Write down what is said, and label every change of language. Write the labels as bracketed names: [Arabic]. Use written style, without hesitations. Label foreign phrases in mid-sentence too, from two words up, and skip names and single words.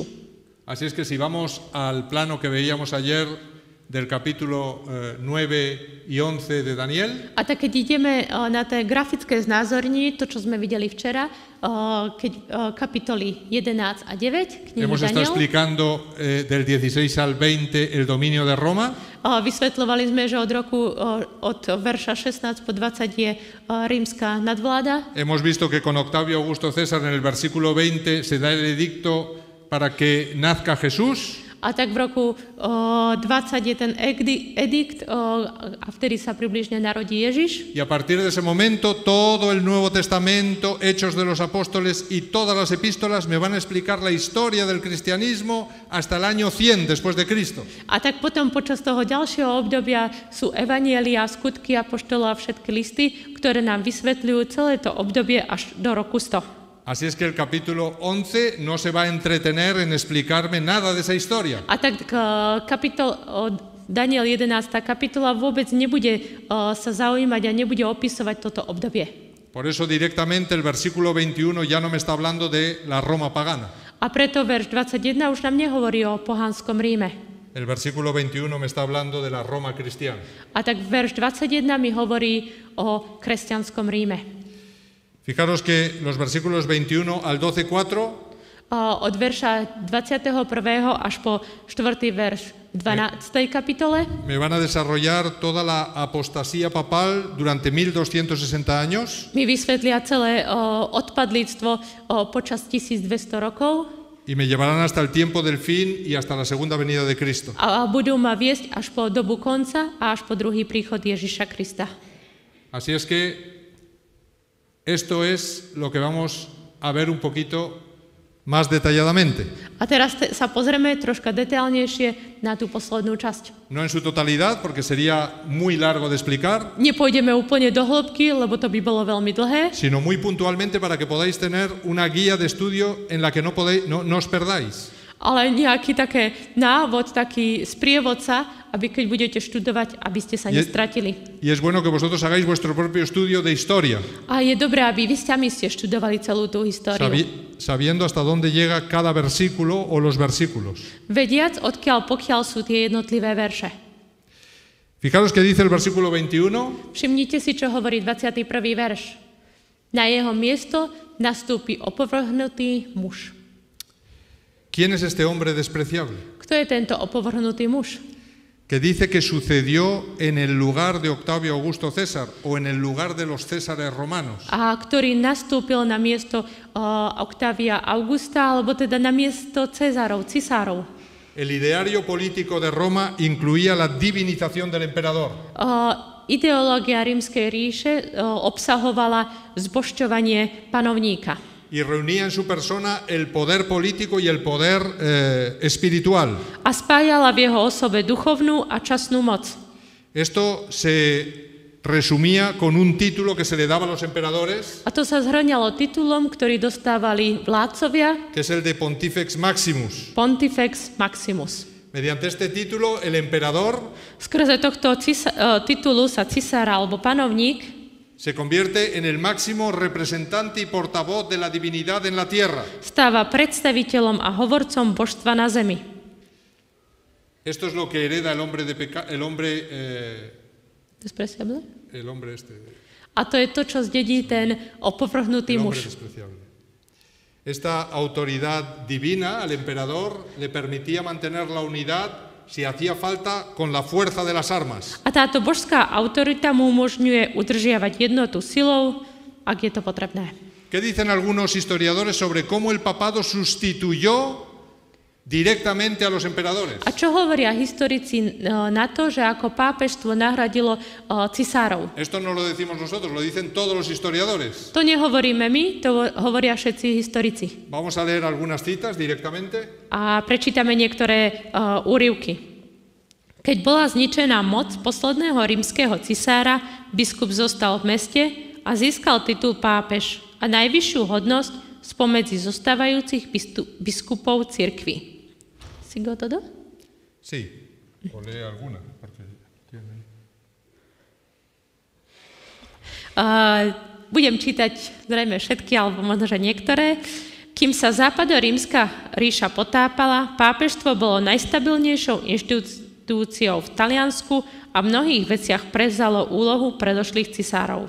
[Spanish] Así es que si vamos al plano que veíamos ayer del capítulo 9 y 11 de Daniel, [Slovak] A tak keď ideme na tie grafické znázornenie, to, čo sme videli včera, keď kapitoly 11 a 9 knihy [Spanish] hemos estado Daniel, explicando del 16 al 20 el dominio de Roma. [Slovak] vysvetľovali sme, že od verša 16 po 20 je rímska nadvláda. [Spanish] Hemos visto que con Octavio Augusto César en el versículo 20 se da el edicto para que nazca Jesús. [Slovak] A tak v roku 20 je ten edikt a vtedy sa približne narodí Ježiš. [Spanish] Y a partir de ese momento todo el Nuevo Testamento, Hechos de los Apóstoles y todas las epístolas me van a explicar la historia del cristianismo hasta el año 100 después de Cristo. [Slovak] A tak potom počas toho ďalšieho obdobia sú evanjelia, skutky apoštolov a všetky listy, ktoré nám vysvetľujú celé to obdobie až do roku 100. [Spanish] Así es que el capítulo 11 no se va a entretener en explicarme nada de esa historia. [Slovak] A tak Daniel 11. kapitola vôbec nebude sa zaujímať a nebude opisovať toto obdobie. [Spanish] Por eso directamente el versículo 21 ya no me está hablando de la Roma pagana. [Slovak] A preto verš 21 už nám nehovorí o pohanskom Ríme. [Spanish] El versículo 21 me está hablando de la Roma cristiana. [Slovak] A tak verš 21 mi hovorí o kresťanskom Ríme. [Spanish] Fijaros que los versículos 21 al 12:4 [Slovak] Od verša 21. až po 4. verš 12. kapitole [Spanish] me van a desarrollar toda la apostasía papal durante 1260 años [Slovak] mi vysvetlia celé odpadlíctvo počas 1200 rokov [Spanish] y me llevarán hasta el tiempo del fin y hasta la segunda venida de Cristo. [Slovak] a budú ma viesť až po dobu konca a až po druhý príchod Ježiša Krista. [Spanish] Así es que esto es lo que vamos a ver un poquito más detalladamente. [Slovak] A teraz sa pozrieme troška detailnejšie na tú poslednú časť. [Spanish] No en su totalidad, porque sería muy largo de explicar, [Slovak] Nepôjdeme úplne do hĺbky, lebo to by bolo veľmi dlhé, [Spanish] sino muy puntualmente para que podáis tener una guía de estudio en la que no os perdáis. [Slovak] ale nejaký také návod, taký sprievodca, aby keď budete študovať, aby ste sa nestratili. [Spanish] Y es bueno que vosotros hagáis vuestro propio estudio de historia, [Slovak] A je dobré, aby vy sami ste študovali celú tú históriu. [Spanish] sabiendo hasta dónde llega cada versículo o los versículos. [Slovak] Vediac, odkiaľ pokiaľ sú tie jednotlivé verše. [Spanish] Fijaros que dice el versículo 21, [Slovak] Všimnite si, čo hovorí 21. verš. Na jeho miesto nastúpi opovrhnutý muž. [Spanish] ¿quién es este hombre despreciable? [Slovak] Kto je tento opovrhnutý muž? [Spanish] Que dice que sucedió en el lugar de Octavio Augusto César o en el lugar de los Césares romanos. [Slovak] A ktorý nastúpil na miesto Octavia Augusta, alebo teda na miesto cisárov. [Spanish] El ideario político de Roma incluía la divinización del emperador. [Slovak] Ideológia rímskej ríše obsahovala zbožťovanie panovníka. [Spanish] Y reunía en su persona el poder político y el poder espiritual. [Slovak] A spájala v jeho osobe duchovnú a časnú moc. [Spanish] Esto se resumía con un título que se le daba a los emperadores, [Slovak] A to sa zhrňalo titulom, ktorý dostávali vládcovia, [Spanish] que es el de Pontifex Maximus. [Slovak] Pontifex Maximus. [Spanish] Mediante este título, el emperador [Slovak] Skrze tohto titulu sa cisár alebo panovník [Spanish] se convierte en el máximo representante y portavoz de la divinidad en la tierra. [Slovak] stáva predstaviteľom a hovorcom božstva na zemi. [Spanish] Esto es lo que hereda el hombre Despreciable? este. [Slovak] A to je to, čo zdedí ten opovrhnutý [Spanish] El hombre [Slovak] muž. [Spanish] despreciable. Esta autoridad divina al emperador le permitía mantener la unidad si hacía falta con la fuerza de las armas. [Slovak] A táto božská autorita mu umožňuje udržiavať jednotu silou, ak je to potrebné. [Spanish] ¿Qué dicen algunos historiadores sobre cómo el papado sustituyó directamente a los emperadores? [Slovak] A čo hovoria historici na to, že ako pápežstvo nahradilo cisárov? [Spanish] Esto no lo decimos nosotros, lo dicen todos los historiadores. [Slovak] To nehovoríme my, to hovoria všetci historici. [Spanish] Vamos a leer algunas citas directamente. [Slovak] A prečítame niektoré úryvky. Keď bola zničená moc posledného rímskeho cisára, biskup zostal v meste a získal titul pápež a najvyššiu hodnosť spomedzi zostávajúcich biskupov cirkvi. [Spanish] Si go todo? Sí, o lee alguna. Porque tiene... [Slovak] Budem čítať zrejme všetky, alebo možno, že niektoré. Kým sa západorímska ríša potápala, pápežstvo bolo najstabilnejšou inštitúciou v Taliansku a v mnohých veciach prevzalo úlohu predošlých cisárov.